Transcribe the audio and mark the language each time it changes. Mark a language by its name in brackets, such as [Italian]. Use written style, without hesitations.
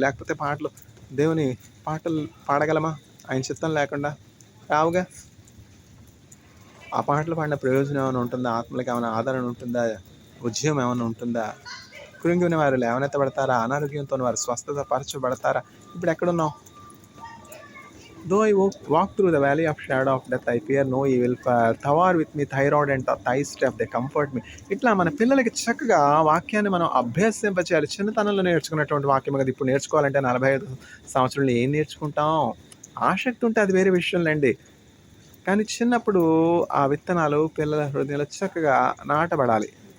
[Telugu] లేకపోతే దేవుని పాటలు పాడగలమా ఆయన చిత్తం లేకుండా? రావుగా. ఆ పాటలు పాడిన ప్రయోజనం ఏమైనా ఉంటుందా? ఆత్మలకు ఏమైనా ఆదరణ ఉంటుందా? ఉద్యమం ఏమైనా ఉంటుందా? కృంగిన వారు లేవనెత్తబడతారా? అనారోగ్యంతో వారు స్వస్థత పరచబడతారా? ఇప్పుడు ఎక్కడున్నావు? [English] Though I walk through the valley of shadow of death, I fear no evil, for thou art with me, thy rod and thy staff, they comfort me. [Telugu] ఇట్లా మన పిల్లలకి చక్కగా వాక్యాన్ని మనం అభ్యసింపచేయాలి. చిన్నతనంలో నేర్చుకున్నటువంటి వాక్యం కదా ఇప్పుడు నేర్చుకోవాలంటే 45 సంవత్సరాలు ఏం నేర్చుకుంటాం? ఆసక్తి ఉంటే అది వేరే విషయంలేండి. కానీ చిన్నప్పుడు ఆ విత్తనాలు పిల్లల హృదయంలో చక్కగా నాటబడాలి.